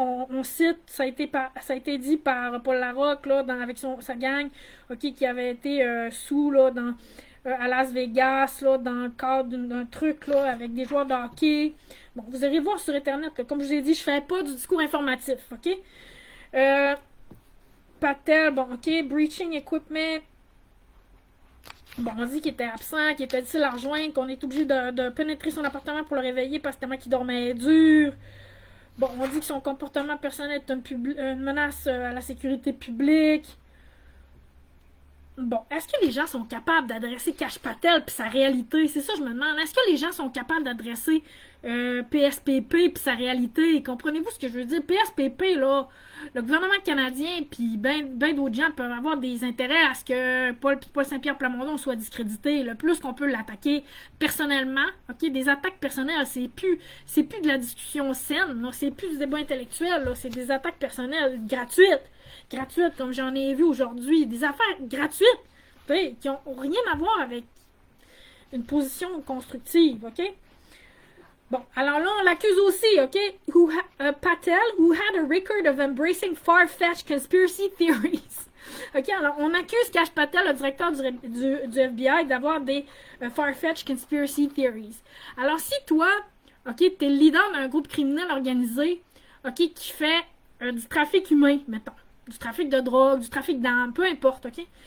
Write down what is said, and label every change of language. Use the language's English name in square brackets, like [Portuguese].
[French] On cite, ça a été dit par Paul Larocque, là, avec sa gang, OK, qui avait été sous, là, à Las Vegas, là, dans le cadre d'un truc, là, avec des joueurs de hockey. Bon, vous irez voir sur Internet, là. Comme je vous ai dit, je fais pas du discours informatif, OK? [English] Patel, bon, OK, breaching equipment. [French] Bon, on dit qu'il était absent, qu'il était difficile à rejoindre, qu'on est obligé de pénétrer son appartement pour le réveiller parce que tellement qu'il dormait dur. Bon, on dit que son comportement personnel est une menace à la sécurité publique. Bon, est-ce que les gens sont capables d'adresser Cache-Patel puis sa réalité? C'est ça, je me demande. Est-ce que les gens sont capables d'adresser PSPP puis sa réalité? Comprenez-vous ce que je veux dire? PSPP, là, le gouvernement canadien puis ben d'autres gens peuvent avoir des intérêts à ce que Paul Saint-Pierre Plamondon soit discrédité. Le plus qu'on peut l'attaquer personnellement, OK? Des attaques personnelles, c'est plus de la discussion saine, c'est plus du débat intellectuel, là, c'est des attaques personnelles gratuites, comme j'en ai vu aujourd'hui, des affaires gratuites, qui n'ont rien à voir avec une position constructive, OK? Bon, alors là, on l'accuse aussi, OK? [English] Patel, who had a record of embracing far-fetched conspiracy theories. [French] OK, alors on accuse Kash Patel, le directeur du FBI, d'avoir des [English] far-fetched conspiracy theories. [French] Alors si toi, OK, t'es le leader d'un groupe criminel organisé, OK, qui fait du trafic humain, mettons, du trafic de drogue, du trafic d'armes, peu importe, OK?